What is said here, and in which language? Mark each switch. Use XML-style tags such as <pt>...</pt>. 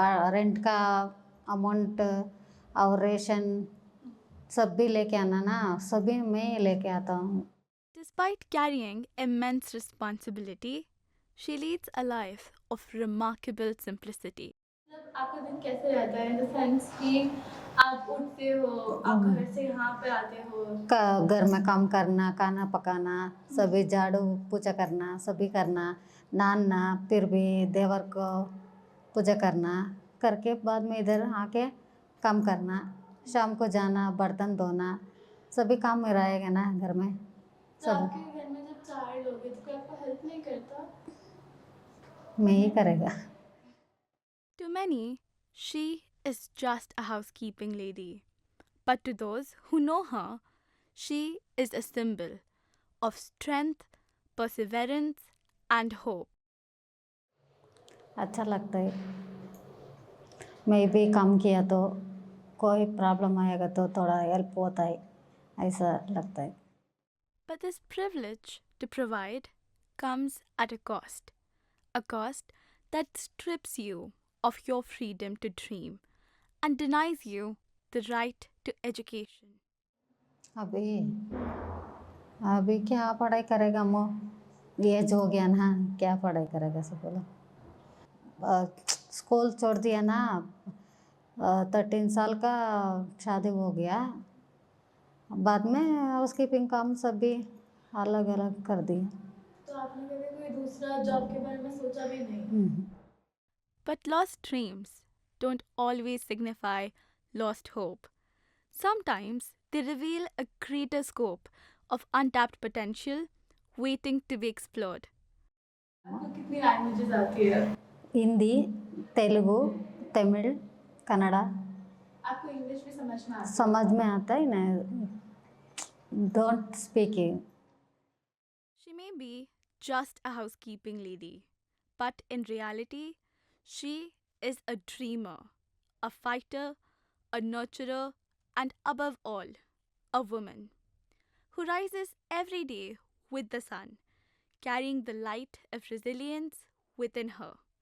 <hi>Rent का amount और ration सब भी लेके आना ना, सभी मैं लेके आता हूँ.</hi> <en>Despite carrying immense responsibility, she leads a life of remarkable simplicity.</en> <hi>मतलब आपका दिन कैसे रहता है? इन द सेंस कि आप उठते हो, आप घर से यहाँ पे आते हो, घर में काम करना, खाना पकाना, सभी झाड़ू पूजा करना, सभी करना, नहाना, फिर भी देवर को पूजा करना, करके बाद में इधर आके काम करना, शाम को जाना, बर्तन धोना, सभी काम में रहेगा ना घर में. तो आपके घर में जब 4 लोग हैं तो कोई आपको हेल्प नहीं करता? मैं ही करेगा.</hi> <en>To many, she is just a housekeeping lady. But to those who know her, she is a symbol of strength, perseverance, and hope.</en> <hi>अच्छा लगता है. मैं भी काम किया तो कोई प्रॉब्लम आएगा तो थोड़ा हेल्प होता है, ऐसा लगता है.</hi> <en>But this privilege to provide comes at a cost that strips you of your freedom to dream and denies you the right to education.</en> <hi>अभी क्या पढ़ाई करेगा? मो एज हो गया ना, क्या पढ़ाई करेगा? सब बोला स्कूल छोड़ दिया ना, 13 साल का शादी हो गया, बाद में हाउसकीपिंग काम सब भी अलग अलग कर दिया. तो आपने कभी कोई दूसरा जॉब के बारे में सोचा भी नहीं?</hi> <en>But lost dreams don't always signify lost hope. Sometimes they reveal a greater scope of untapped potential waiting to be explored.</en> <hi>आपको कितनी लैंग्वेजेस आती है? हिंदी, तेलुगु, तमिल, कन्नड़ा. आपको इंग्लिश भी समझ में आता है? समझ में आता है ना,</hi> <en>don't speak it. She may be just a housekeeping lady, but in reality, she is a dreamer, a fighter, a nurturer, and above all, a woman who rises every day with the sun, carrying the light of resilience within her.</en>